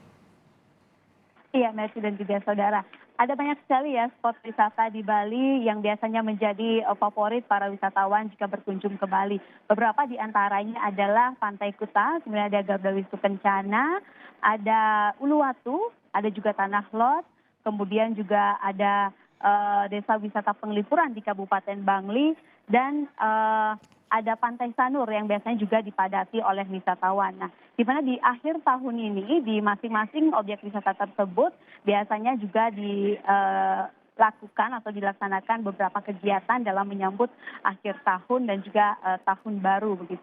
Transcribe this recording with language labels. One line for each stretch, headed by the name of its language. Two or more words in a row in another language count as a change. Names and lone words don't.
Indonesian: Iya, Merci dan juga saudara. Ada banyak sekali ya spot wisata di Bali yang biasanya menjadi favorit para wisatawan jika berkunjung ke Bali. Beberapa di antaranya adalah Pantai Kuta, kemudian ada Garuda Wisnu Kencana, ada Uluwatu, ada juga Tanah Lot, kemudian juga ada desa wisata penglipuran di Kabupaten Bangli, dan ada Pantai Sanur yang biasanya juga dipadati oleh wisatawan. Nah, di mana di akhir tahun ini di masing-masing objek wisata tersebut biasanya juga dilakukan atau dilaksanakan beberapa kegiatan dalam menyambut akhir tahun dan juga tahun baru begitu.